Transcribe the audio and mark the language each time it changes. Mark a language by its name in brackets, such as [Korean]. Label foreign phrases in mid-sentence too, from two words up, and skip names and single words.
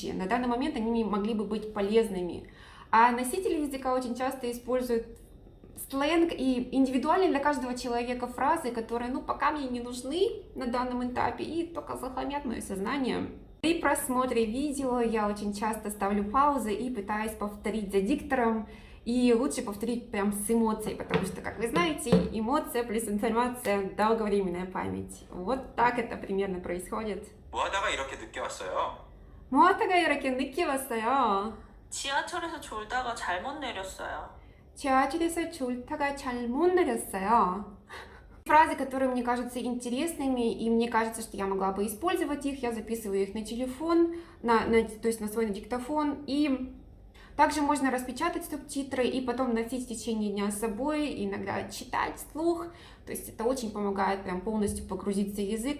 [Russian] На данный момент они могли бы быть полезными. А носители языка очень часто используют сленг и индивидуально для каждого человека фразы, которые, пока мне не нужны на данном этапе и только захламят мое сознание. При просмотре видео я очень часто ставлю паузы и пытаюсь повторить за диктором. И лучше повторить прям с эмоцией, потому что, как вы знаете, эмоция плюс информация — долговременная память. Вот так это примерно происходит. [Korean] 뭐 하다가 이렇게 늦게 왔어요? 뭐 하다가 이렇게 늦게 왔어요? 지하철에서 졸다가 잘못 내렸어요. 지하철에서 졸다가 잘못 내렸어요. [Russian] Фразы, которые мне кажутся интересными, и мне кажется, что я могла бы использовать их, я записываю их на телефон, то есть на свой диктофон, и также можно распечатать субтитры и потом носить в течение дня с собой, иногда читать вслух, то есть это очень помогает прям полностью погрузиться в язык.